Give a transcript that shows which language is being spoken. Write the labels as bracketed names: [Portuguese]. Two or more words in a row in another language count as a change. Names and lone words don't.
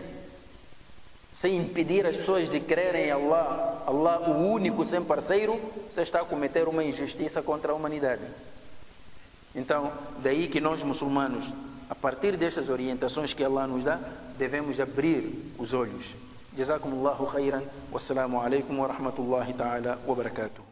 [Portuguese] Sem impedir as pessoas de crerem em Allah, Allah o único sem parceiro, você está a cometer uma injustiça contra a humanidade. Então, daí que nós muçulmanos, a partir destas orientações que Allah nos dá, devemos abrir os olhos. [Arabic] جزاكم الله خيرا. والسلام عليكم ورحمة الله تعالى وبركاته.